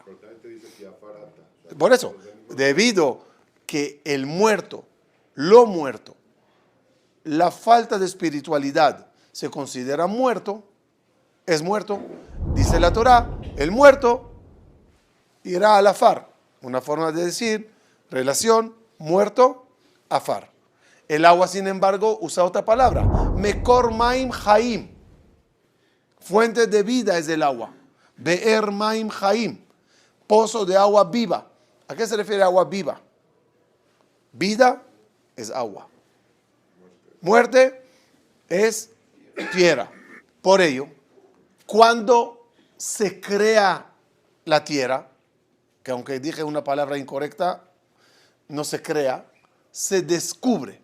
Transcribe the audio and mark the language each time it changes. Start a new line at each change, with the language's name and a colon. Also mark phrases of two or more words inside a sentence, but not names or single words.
Spanish: Por eso, debido que el muerto, lo muerto, la falta de espiritualidad se considera muerto, es muerto. Dice la Torá, el muerto irá al afar. Una forma de decir, relación, muerto, afar. El agua, sin embargo, usa otra palabra.
Hebrew: מקור מים חיים.
Spanish: Fuente de vida es el agua.
Hebrew: באר מים חיים.
Spanish: Pozo de agua viva. ¿A qué se refiere agua viva? Vida es agua. Muerte es tierra. Por ello, cuando se crea la tierra, que aunque dije una palabra incorrecta, no se crea, se descubre.